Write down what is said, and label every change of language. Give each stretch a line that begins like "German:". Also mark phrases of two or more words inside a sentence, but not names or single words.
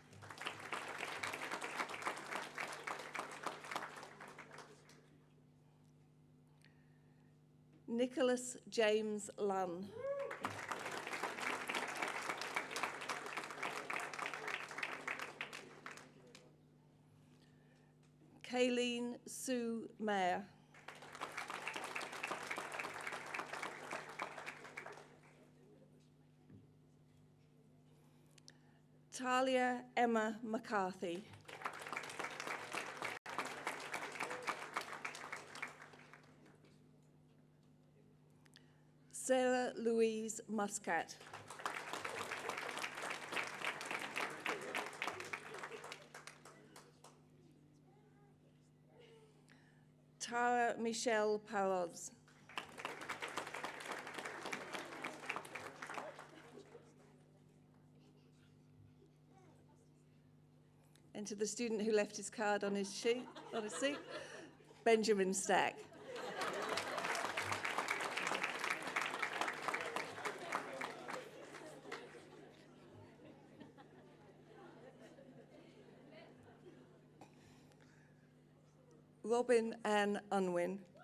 English: Nicholas James Lunn. Kayleen Sue Mayer. Talia Emma McCarthy. Sarah Louise Muscat. Tara Michelle Paroz. And to the student who left his card on his seat, Benjamin Stack. Robin Ann Unwin.